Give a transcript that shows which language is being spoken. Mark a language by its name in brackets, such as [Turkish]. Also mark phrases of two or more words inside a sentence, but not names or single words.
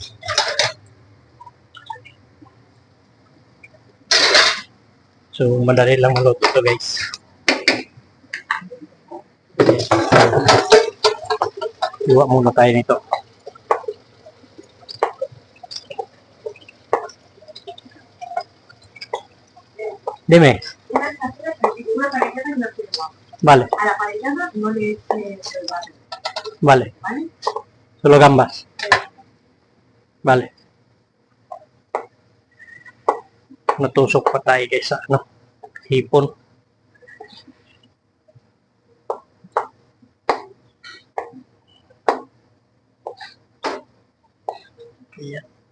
[Filipino] So, madali lang maluto ito guys. Iwa muna tayo nito. [Spanish] Dime. Vale. A la parellada no le eches el barro, Vale. ¿vale? Solo gambas. Vale. [Filipino] Natusok pa tayo guys sa ano, hipon. Ayan.